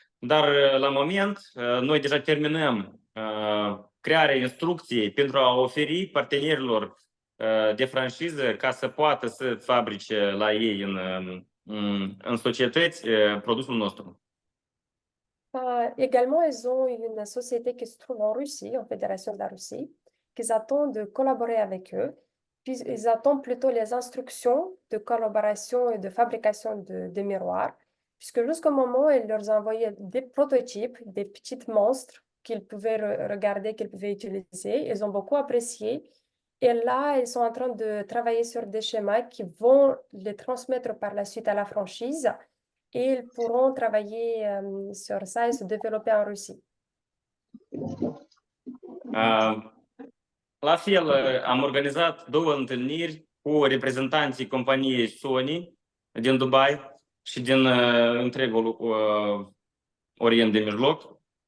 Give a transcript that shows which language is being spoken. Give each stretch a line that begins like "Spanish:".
Romanian: Dar la moment noi deja terminăm crearea instrucției pentru a oferi partenerilor de franciză ca să poată să fabrice la ei în societăți produsul nostru.
French: Également, ils ont une société qui se trouve en Russie, en Fédération de la Russie, qu'ils attendent de collaborer avec eux. Puis ils attendent plutôt les instructions de collaboration et de fabrication de miroirs, puisque jusqu'au moment où ils leur ont envoyé des prototypes, des petits monstres qu'ils pouvaient regarder, qu'ils pouvaient utiliser. Ils ont beaucoup apprécié. Et là, ils sont en train de travailler sur des schémas qui vont les transmettre par la suite à la franchise et ils pourront travailler sur ça et se développer en Russie.
Romanian: La fel, am organizat 2 întâlniri cu reprezentanții companiei Sony din Dubai și din întregul Orient de Mijloc.